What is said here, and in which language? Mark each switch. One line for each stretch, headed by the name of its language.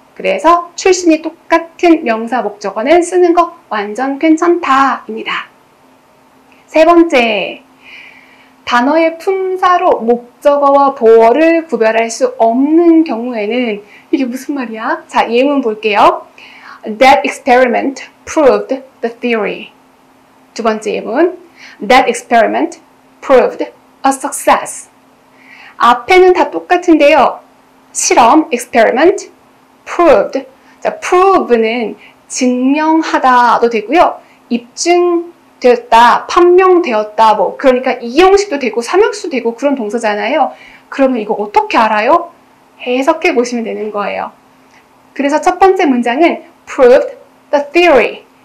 Korean: 그래서 출신이 똑같은 명사 목적어는 쓰는 거 완전 괜찮다입니다. 세 번째, 단어의 품사로 목적어와 보어를 구별할 수 없는 경우에는 이게 무슨 말이야? 자, 예문 볼게요.
English: That experiment proved the theory.
Korean: 두 번째 예문.
English: That experiment proved a success.
Korean: 앞에는 다 똑같은데요.
English: 실험, experiment, proved.
Korean: 자, prove는 증명하다도 되고요. 입증되었다, 판명되었다, 뭐 그러니까 이형식도 되고 삼형식도 되고 그런 동사잖아요. 그러면 이거 어떻게 알아요? 해석해 보시면 되는 거예요. 그래서 첫 번째 문장은
English: proved the theory.